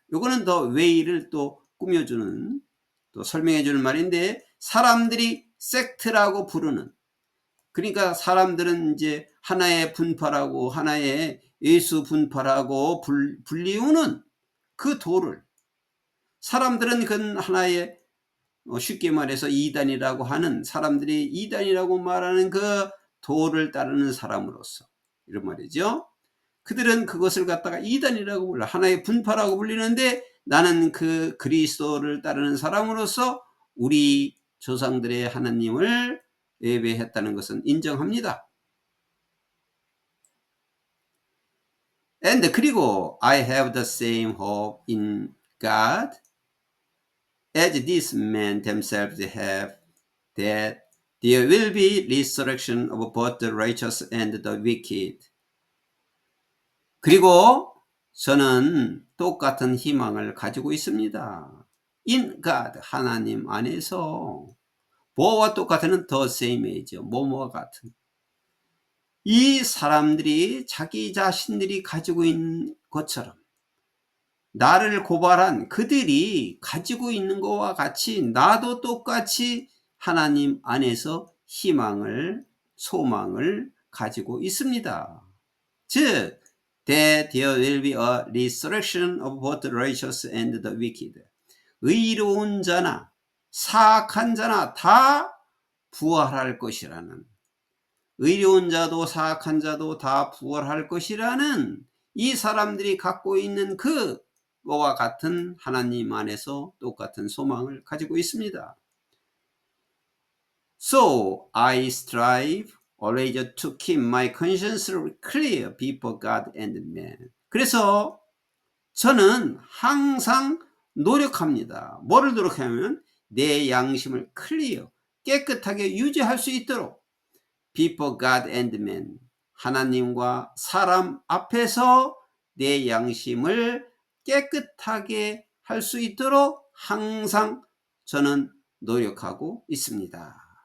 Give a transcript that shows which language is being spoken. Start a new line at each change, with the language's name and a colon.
Korean: 요거는 더 way를 또 꾸며주는, 또 설명해주는 말인데, 사람들이 섹트라고 부르는, 그러니까 사람들은 이제 하나의 분파라고, 하나의 예수 분파라고 불리우는 그 도를, 사람들은 그 하나의, 쉽게 말해서 이단이라고 하는, 사람들이 이단이라고 말하는 그 도를 따르는 사람으로서, 이런 말이죠. 그들은 그것을 갖다가 이단이라고 불러, 하나의 분파라고 불리는데, 나는 그 그리스도를 따르는 사람으로서 우리 조상들의 하나님을 예배했다는 것은 인정합니다.
English: And
Korean: 그리고
English: I have the same hope in God as these men themselves have, that there will be resurrection of both the righteous and the wicked.
Korean: 그리고 저는 똑같은 희망을 가지고 있습니다.
English: In God,
Korean: 하나님 안에서. 뭐와 똑같은 the same이죠. 뭐뭐와 같은. 이 사람들이 자기 자신들이 가지고 있는 것처럼 나를 고발한 그들이 가지고 있는 것과 같이 나도 똑같이 하나님 안에서 희망을, 소망을 가지고 있습니다.
English: 즉, that there will be a resurrection of both the righteous and the wicked.
Korean: 의로운 자나 사악한 자나 다 부활할 것이라는, 의로운 자도 사악한 자도 다 부활할 것이라는 이 사람들이 갖고 있는 그거와 같은 하나님 안에서 똑같은 소망을 가지고 있습니다.
English: So I strive always to keep my conscience clear before God and man.
Korean: 그래서 저는 항상 노력합니다. 뭐를 노력하면 내 양심을 클리어, 깨끗하게 유지할 수 있도록
English: before God and man,
Korean: 하나님과 사람 앞에서 내 양심을 깨끗하게 할 수 있도록 항상 저는 노력하고 있습니다.